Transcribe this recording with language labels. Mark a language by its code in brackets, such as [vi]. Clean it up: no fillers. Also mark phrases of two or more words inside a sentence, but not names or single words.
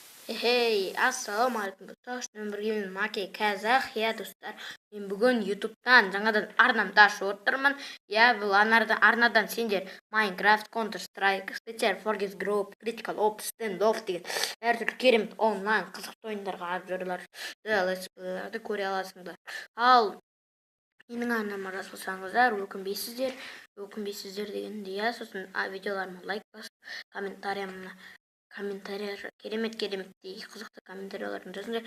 [kk] Ассалаумағалейкум достар, мен біргемен Маке Казах, достар. Мен бүгін YouTube'дан жаңадан арнамды ашып отырмын. Бұл арнадан сендер Minecraft, Counter-Strike, Stitcher, Forges Group, Critical Ops, Standoff деген әртүрлі керемет онлайн қызықты ойындарға обзорларды, летсплейлерді көре аласыңдар. Ал менің арнама жазылсаңыздар, өкінбейсіздер дегенде, сосын видеоларыма лайк басып, комментариялар керемет қызықты комментарияларын жазыңдар.